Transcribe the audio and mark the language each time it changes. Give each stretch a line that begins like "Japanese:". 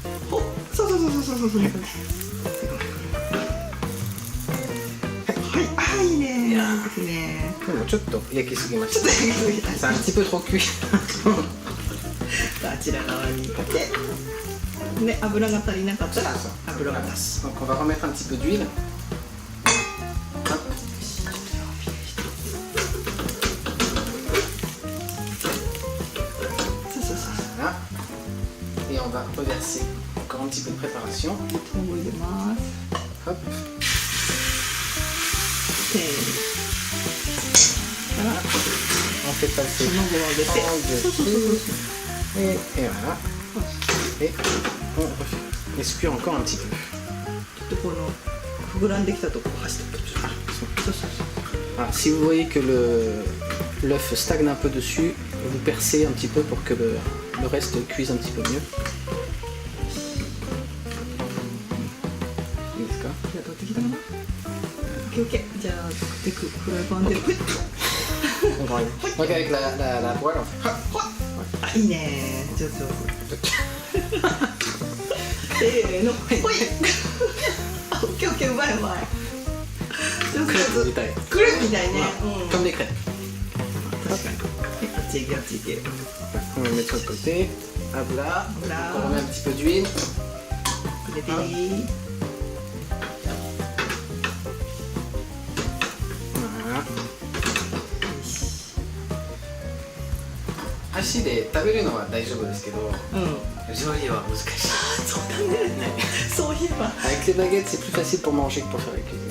Japanese: ほ、そうそうそうそうそうそう。はい、あ、いいね。いいですね。でもちょっと焼きすぎましちょっと焼きすぎた。
French: た。C'est un petit peu trop cuit.
Japanese: あちら側にかけて、で油が足りなかったら油が足す。
French: Donc on va remettre un petit peu d'huile. Hop.
Japanese: そうそうそう。
French: Voilà. Et on va reverser encore un petit peu de préparation.
Japanese: 卵入れます。 Hop. せーの。
French: On fait passer
Japanese: 卵を揚げて。
French: en
Japanese: そうそうそうそう。
French: dessus. Et voilà. Et on escuit encore un petit peu.
Japanese: ちょっとこの膨らんできたところ箸で。そうそうそう。
French: Alors, si vous voyez que l'œuf stagne un peu dessus, vous percez un petit peu pour que le reste cuise un petit peu mieux.
Japanese: いいですか？じゃあ取ってきたかな。オッケーオッケー。じゃあでフライパンで。ほい。
French: Donc avec la poêle, on fait hop.
Japanese: あ、いいね。上手上手。せーの。ほい。あ、オッケーオッケー、うまいうまい。上手上手。みたい。クレープみたいね。うん。
French: Comme des crêpes.
Japanese: 確かに。あっち行けあっち行け。
French: On va le mettre sur le côté. Abla. Abla. On remet un petit peu d'huile.
Japanese: 入れていい。
French: Voilà.
Japanese: 箸で食べるのは大丈夫ですけど、うん。調理は難しい。そうだね。そういえば。
French: Avec les baguettes, c'est plus facile pour manger que pour faire la cuisine.